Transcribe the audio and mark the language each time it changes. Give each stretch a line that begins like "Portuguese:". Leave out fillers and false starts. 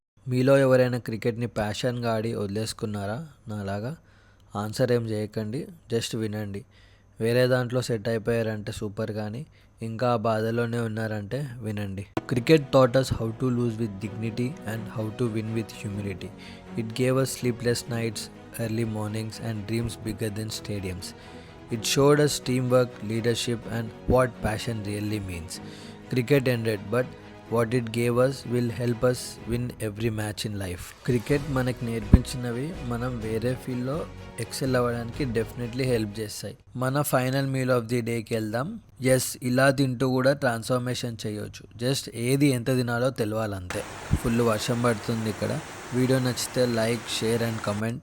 Telugu: మీలో ఎవరైనా క్రికెట్ని ప్యాషన్గా ఆడి వదిలేసుకున్నారా నాలాగా? ఆన్సర్ ఏం చేయకండి, జస్ట్ వినండి. వేరే దాంట్లో సెట్ అయిపోయారంటే సూపర్, కానీ ఇంకా బాధలోనే ఉన్నారంటే వినండి.
English: Cricket taught us how to lose with dignity and how to win with humility. It gave us sleepless nights, early mornings and dreams bigger than stadiums. It showed us teamwork, leadership and what passion really means. Cricket ended, but what it gave us will help us win every match in life.
Telugu: Cricket మనకి నేర్పించినవి మనం వేరే ఫీల్డ్లో XL అవ్వడానికి definitely help చేస్తాయి. మన final meal of the డేకి వెళ్దాం. Yes, ఇలా తింటూ కూడా ట్రాన్స్ఫర్మేషన్ చేయొచ్చు. జస్ట్ ఏది ఎంత తినాలో తెలియాలంతే. ఫుల్ వర్షం పడుతుంది ఇక్కడ. వీడియో నచ్చితే లైక్, షేర్ అండ్ కమెంట్.